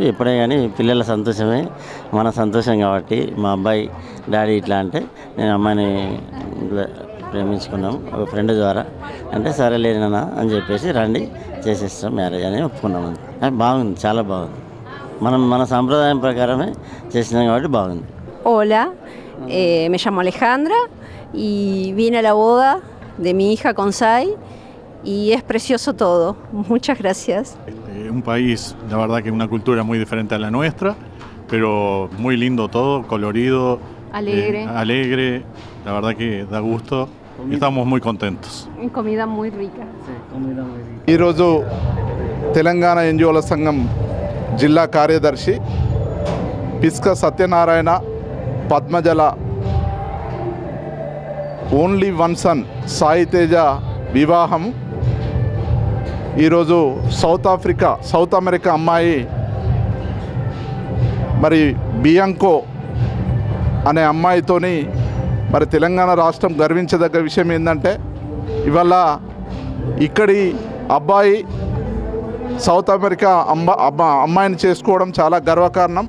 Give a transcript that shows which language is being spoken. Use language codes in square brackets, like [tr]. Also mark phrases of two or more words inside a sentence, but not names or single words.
[te] ఎప్పుడే కానీ పిల్లల సంతోషమే మన సంతోషం కాబట్టి మా అబ్బాయి డాడీ ఇట్లా అంటే నేను అమ్మాయిని ప్రేమించుకున్నాము ఒక ఫ్రెండ్ ద్వారా. అంటే సరే లేదన్నా అని చెప్పేసి రండి చేసేస్తాం మ్యారేజ్ అని ఒప్పుకున్నాము. బాగుంది, చాలా బాగుంది. మన సాంప్రదాయం ప్రకారమే చేసినాం కాబట్టి బాగుంది. [es] Hola, me llamo Alejandra y vine a la boda de mi hija con Sai y es precioso todo. Muchas gracias. Un país, la verdad que una cultura muy diferente a la nuestra, pero muy lindo todo, colorido, alegre, la verdad que da gusto y estamos muy contentos. Comida muy rica. [te] ఈరోజు తెలంగాణ ఎన్జిఓల సంఘం జిల్లా కార్యదర్శి పిస్క సత్యనారాయణ పద్మజల [en] only one son [te] సాయితేజ వివాహం ఈరోజు సౌత్ అమెరికా అమ్మాయి మరి బియాంకో అనే అమ్మాయితోని మరి తెలంగాణ రాష్ట్రం గర్వించదగ్గ విషయం ఏంటంటే ఇవాళ ఇక్కడి అబ్బాయి సౌత్ అమెరికా అమ్మాయిని చేసుకోవడం చాలా గర్వకారణం.